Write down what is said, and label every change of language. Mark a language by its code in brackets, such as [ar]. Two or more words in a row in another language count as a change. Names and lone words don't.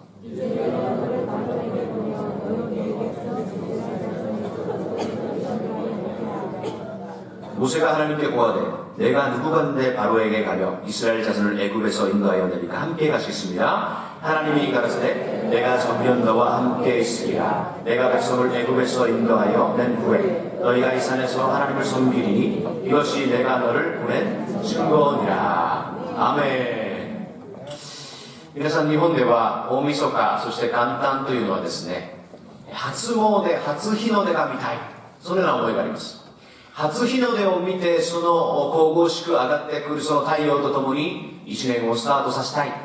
[ko] 모세가 하나님께 고하되 내가 누구간데 바로에게 가며 이스라엘 자손을 애굽에서 인도하여 내리까 함께 가시겠습니다. 하나님이 가라사대 내가 전면 너와 함께 있으리라. 내가 백성을 애굽에서 인도하여 낸 후에 너희가 이 산에서 하나님을 섬기리니 이것이 내가 너를 보낸 증거니라. 아멘。 [ja] 皆さん日本では大晦日そして元旦というのはですね、初詣初日の出が見たい、そのような思いがあります。初日の出を見てその神々しく上がってくるその太陽とともに一年をスタートさせたい。